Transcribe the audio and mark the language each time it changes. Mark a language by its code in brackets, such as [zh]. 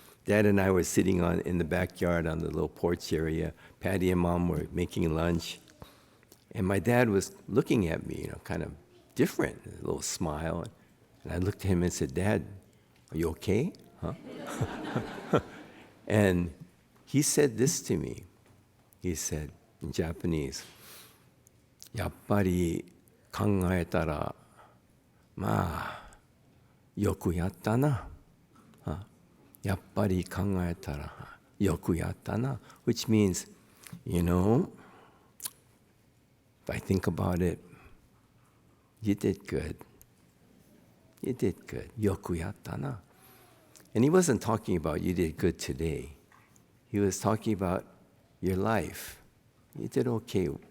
[en] Dad and I were sitting in the backyard on the little porch area. Patty and Mom were making lunch. And my dad was looking at me, kind of different, a little smile. And I looked at him and said, Dad, are you okay? Huh? And he said this to me. He said in Japanese, やっぱり考えたら、まあ、よくやったな。 [ja] やっぱり考えたら、よくやったな. [en] Which means, if I think about it, you did good. You did good. よくやったな. And he wasn't talking about you did good today. He was talking about your life. You did okay.